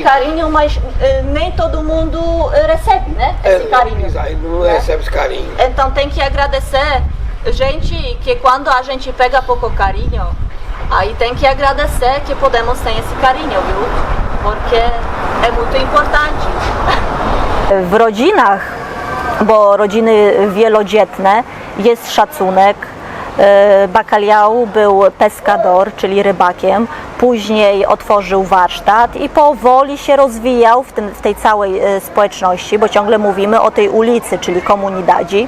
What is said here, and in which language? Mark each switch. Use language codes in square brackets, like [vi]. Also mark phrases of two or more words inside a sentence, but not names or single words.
[pt] Quer carinho, mas nem todo mundo recebe, né? Esse carinho. Não recebe esse carinho. Então tem que agradecer, gente, que quando a gente pega pouco carinho, aí tem que agradecer que podemos ter esse carinho, viu? Porque é muito importante. [pl] W rodzinach, bo rodziny wielodzietne, jest szacunek. Bakaliał był pescador, czyli rybakiem, później otworzył warsztat i powoli się rozwijał w tej całej społeczności, bo ciągle mówimy o tej ulicy, czyli komunidadzi.